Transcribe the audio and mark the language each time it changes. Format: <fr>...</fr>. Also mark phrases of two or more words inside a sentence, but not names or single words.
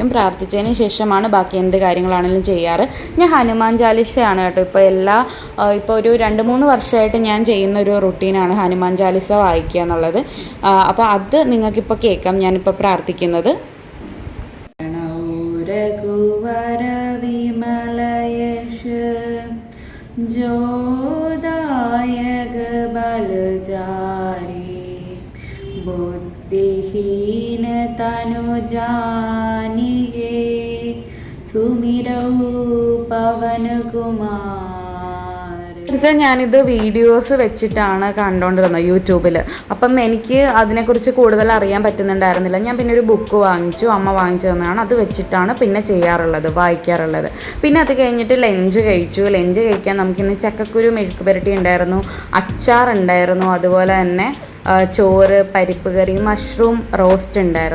<ml>പ്രാർത്ഥിച്ചതിന് ശേഷമാണ് ബാക്കി എന്ത് കാര്യങ്ങളാണെങ്കിലും ചെയ്യാറ്. ഞാൻ ഹനുമാൻ ചാലിസയാണ് കേട്ടോ ഇപ്പോൾ ഒരു 2-3 വർഷമായിട്ട് ഞാൻ ചെയ്യുന്ന ഒരു റുട്ടീനാണ് ഹനുമാൻ ചാലിസ വായിക്കുക എന്നുള്ളത്. അപ്പോൾ അത് നിങ്ങൾക്കിപ്പോൾ കേൾക്കാം ഞാനിപ്പോൾ പ്രാർത്ഥിക്കുന്നത്.</ml> <awa>रघुवर विमलयश जोदायक बलजारी बुद्धिहीन तनु जानिगे सुमिरौ पवन कुमार.</awa> <ml>ഞാനിത് വീഡിയോസ് വെച്ചിട്ടാണ് കണ്ടുകൊണ്ടിരുന്നത് യൂട്യൂബിൽ. അപ്പം എനിക്ക് അതിനെക്കുറിച്ച് കൂടുതൽ അറിയാൻ പറ്റുന്നുണ്ടായിരുന്നില്ല. ഞാൻ പിന്നെ ഒരു ബുക്ക് വാങ്ങിച്ചു, അമ്മ വാങ്ങിച്ചു തന്നതാണ്. അത് വെച്ചിട്ടാണ് പിന്നെ വായിക്കാറുള്ളത്. പിന്നെ അത് കഴിഞ്ഞിട്ട് ലഞ്ച് കഴിക്കാൻ നമുക്കിന്ന് ചക്കക്കുരു മെഴുക്ക് പുരട്ടി ഉണ്ടായിരുന്നു, അച്ചാറുണ്ടായിരുന്നു, അതുപോലെ തന്നെ ചോറ്, പരിപ്പ് കറി, മഷ്റൂം റോസ്റ്റ് ഉണ്ടായിരുന്നു.</ml>